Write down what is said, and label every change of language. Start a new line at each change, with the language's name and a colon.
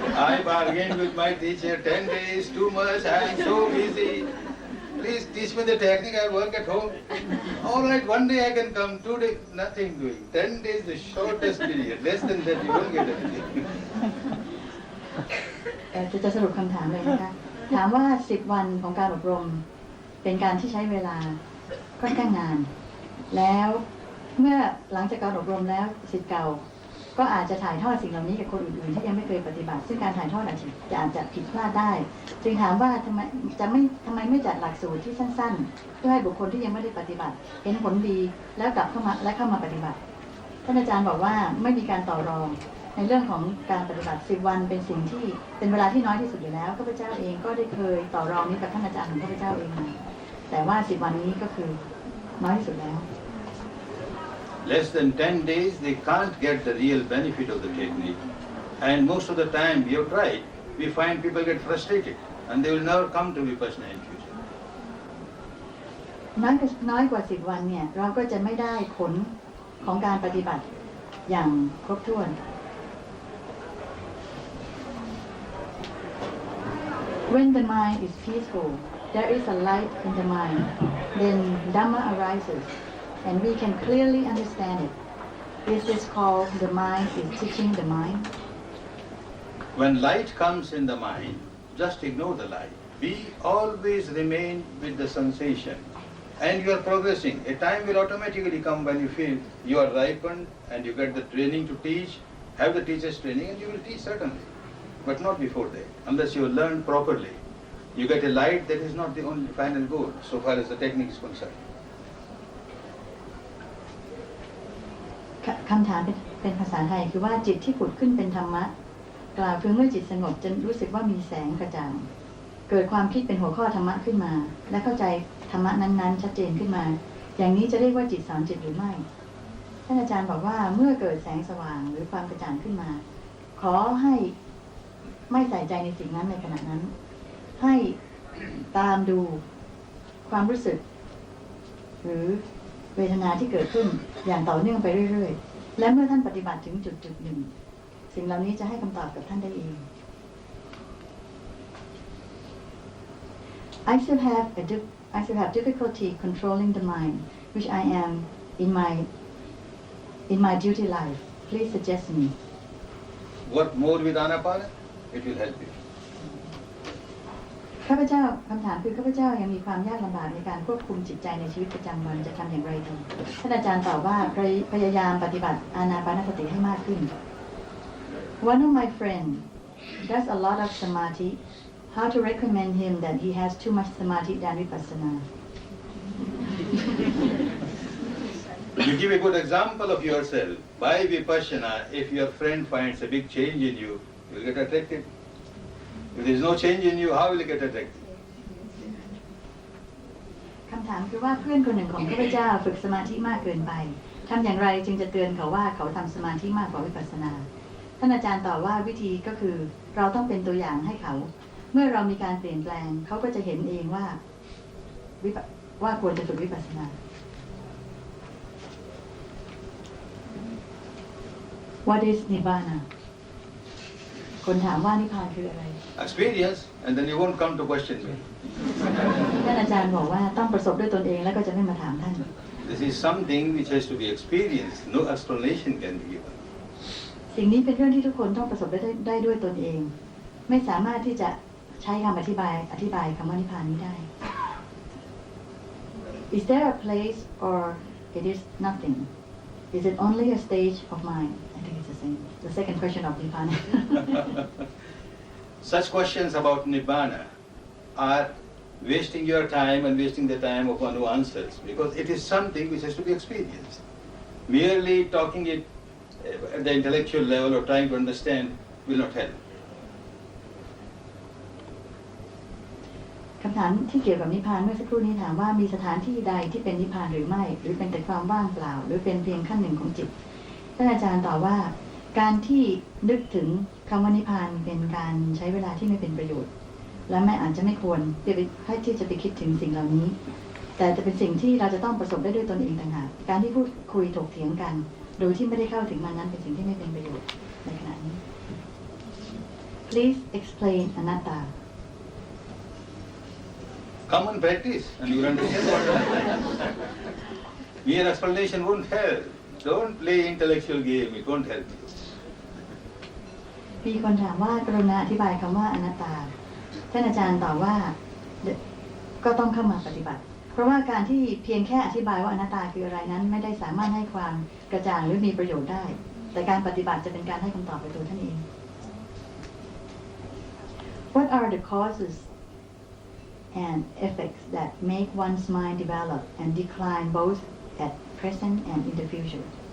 English: I bargained with my teacher 10 days, too much, I am so busy. Please teach me the technique, I work at home. All right, one day I can come, 2 days, nothing doing. 10 days the shortest period, less than that you won't get anything.
Thai: จะสรุปคำถามเลยนะคะ ถามว่า10 วันของการอบรมเป็นการที่ใช้เวลาค่อนข้างนานแล้วเมื่อหลังจากการอบรมแล้วศิษย์เก่าก็อาจจะถ่ายทอดสิ่งเหล่านี้กับคนอื่นๆที่ยังไม่เคยปฏิบัติซึ่งการถ่ายทอดอาจจะผิดพลาดได้จึงถามว่าทำไ มไม่จัดหลักสูตรที่สั้นๆเพื่อให้บุคคลที่ยังไม่ได้ปฏิบัติเห็นผลดีแล้วกลับเข้ามาปฏิบัติท่านอาจารย์บอกว่าไม่มีการต่อรองในเรื่องของการปฏิบัติ10 วันเป็นสิ่งที่เป็นเวลาที่น้อยที่สุดอยู่แล้วข้าพเจ้าเองก็ได้เคยต่อรองนี้กับท่านอาจารย์ของข้าพเจ้าเองมาแต่ว่า10 วันนี้ก็คือน้อยที่สุดแล้ว
English: Less than 10 days, they can't get the real benefit of the technique. And most of the time, we have tried, we find people get frustrated and they will never come to Vipassana in future.
Thai: น้อยกว่า10 วันเนี่ยเราก็จะไม่ได้ผลของการปฏิบัติอย่างครบถ้วน
English: When the mind is peaceful, there is a light in the mind. Then Dhamma arises.And we can clearly understand it. Is this called the mind is teaching the mind? When light comes in the mind, just ignore the light. We always remain with the sensation. And you are progressing. A time will automatically come when you feel you are ripened and you get the training to teach, have the teacher's training, and you will teach certainly. But not before that, unless you learn properly. You get a light, that is not the only final goal, so far as the technique is concerned.
Thai: คำถามเป็นภาษาไทยคือว่าจิตที่ผุดขึ้นเป็นธรรมะกล่าวคือเมื่อจิตสงบจะรู้สึกว่ามีแสงกระจ่างเกิดความคิดเป็นหัวข้อธรรมะขึ้นมาและเข้าใจธรรมะนั้นๆชัดเจนขึ้นมาอย่างนี้จะเรียกว่าจิตสอนจิตหรือไม่ ท่านอาจารย์บอกว่าเมื่อเกิดแสงสว่างหรือความกระจ่างขึ้นมาขอให้ไม่ใส่ใจในสิ่งนั้นในขณะนั้นให้ตามดูความรู้สึก หรือเวทนาที่เกิดขึ้นอย่างต่อเนื่องไปเรื่อยๆและเมื่อท่านปฏิบัติถึงจุดหนึ่งสิ่งเหล่านี้จะให้คำตอบกับท่านได้เอง
English: I still have difficulty controlling the mind which I am in my duty life. Please suggest me. Work more with Anapana, it will help you.
Thai: ข้าพเจ้าคำถามคือข้าพเจ้ายังมีความยากลำบากในการควบคุมจิตใจในชีวิตประจำวันจะทำอย่างไรดีท่านอาจารย์ตอบว่าพยายามปฏิบัติอานาปานสติให้มากขึ้น
English: One of my friends does a lot of samadhi. How to recommend him that he has too much samadhi than vipassana? You give a good example of yourself. By vipassana, if your friend finds a big change in you, you will get attracted. If there is no change in you, how will you get attracted?
Thai: คำถามคือว่าเพื่อนคนหนึ่งของข้าพเจ้าฝึกสมาธิมากเกินไปทำอย่างไรจึงจะเตือนเขาว่าเขาทำสมาธิมากกว่าวิปัสสนาท่านอาจารย์ตอบว่าวิธีก็คือเราต้องเป็นตัวอย่างให้เขาเมื่อเรามีการเปลี่ยนแปลงเขาก็จะเห็นเองว่าควรจะฝึกวิปัสสนา
English: What is Nibbana
Thai: คนถามว่านิพพานคืออะไร
English: Experience, and then you won't come to question me.
Thai: ท่านอาจารย์บอกว่าต้องประสบด้วยตนเองแล้วก็จะไม่มาถามท่าน
English: This is something which has to be experienced. No explanation can be given.
Thai: สิ่งนี้เป็นเรื่องที่ทุกคนต้องประสบได้ด้วยตนเองไม่สามารถที่จะใช้คำอธิบายคำว่านิพพานนี้ได้
English: Is there a place or it is nothing? Is it only a stage of mind? I think it's the same. The second question of Nibbana. Such questions about Nibbana are wasting your time and wasting the time of one who answers, because it is something which has to be experienced. Merely talking it at the intellectual level or trying to understand will not help.
Thai: คำถามที่เกี่ยวกับนิพพานเมื่อสักครู่นี้ถามว่ามีสถานที่ใดที่เป็นนิพพานหรือไม่หรือเป็นแต่ความว่างเปล่าหรือเป็นเพียงขั้นหนึ่งของจิตท่านอาจารย์ตอบว่าการที่นึกถึงคำว่านิพพานเป็นการใช้เวลาที่ไม่เป็นประโยชน์และอาจจะไม่ควรที่จะไปคิดถึงสิ่งเหล่านี้แต่จะเป็นสิ่งที่เราจะต้องประสบได้ด้วยตนเองต่างหากการที่พูดคุยถกเถียงกันโดยที่ไม่ได้เข้าถึงมันนั้นเป็นสิ่งที่ไม่เป็นประโยชน์ในขณะนี้
English: Please explain anatta Come and practice and you will understand what it is. Mere explanation won't help. Don't play intellectual game, it won't help you.
Thai: มีคนถามว่ากรุณาอธิบายคำว่าอนัตตาท่านอาจารย์ตอบว่าก็ต้องเข้ามาปฏิบัติเพราะว่าการที่เพียงแค่อธิบายว่าอนัตตาคืออะไรนั้นไม่ได้สามารถให้ความกระจ่างหรือมีประโยชน์ได้แต่การปฏิบัติจะเป็นการให้คำตอบไปตัวท่านเอง
English: What are the causes and effects that make one's mind develop and decline both at present and in the future?